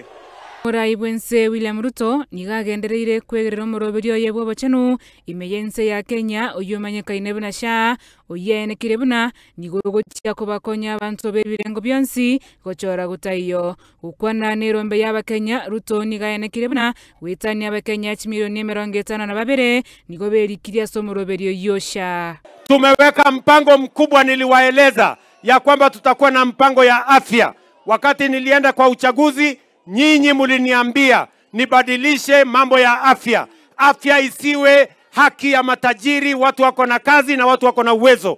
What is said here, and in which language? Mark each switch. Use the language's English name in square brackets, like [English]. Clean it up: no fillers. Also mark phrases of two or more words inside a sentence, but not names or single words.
[Gusii] Muraibwense William Ruto nigagendereire kwegerera omurobiri oye bwobochenu imeyense ya Kenya oyumanyikaine buna sha oyenekire buna nigogochia kubakonya abantu bebirengo byonsi gochora gutaiyo ukwana nerombe y'Abakenya. Ruto nigayenekire buna witani Abakenya 52,000 nigo berikiria somurobiri oyosha. [Swahili] Tumeweka mpango mkubwa, niliwaeleza ya kwamba tutakuwa na mpango ya afya. Wakati nilienda kwa uchaguzi, nyinyi muliniambia nibadilishe mambo ya afya. Afya isiwe haki ya matajiri, watu wako na kazi na watu wako na uwezo.